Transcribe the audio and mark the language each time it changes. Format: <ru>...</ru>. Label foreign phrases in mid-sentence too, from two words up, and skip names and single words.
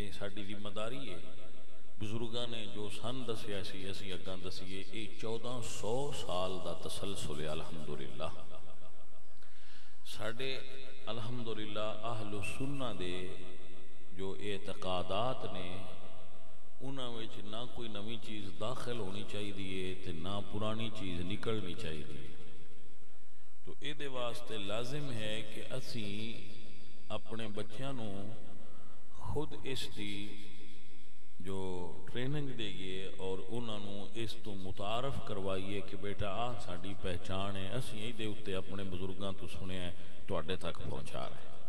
<pa>ساری ذمہ داری ہے بزرگاں نے جو سن دسیا سی اسی اگاں دسیے. یہ 1400 سال دا تسلسل ہے الحمدللہ. ساڈے الحمدللہ اہل سنہ دے جو اعتقادات نے انہاں وچ نہ کوئی نویں چیز داخل ہونی چاہیے تے نہ پرانی چیز نکلنی چاہیے. تو اے دے واسطے لازم ہے کہ اسی اپنے بچیاں نو خود اس دی جو ٹریننگ دئیے اور انہاں نو اس تو متعارف کروائیے کہ بیٹا آہ ساڈی پہچان ہے, اسی ہی دے اتے اپنے بزرگاں تو سنے ہیں تواڈے تک پہنچا رہے ہیں.</pa>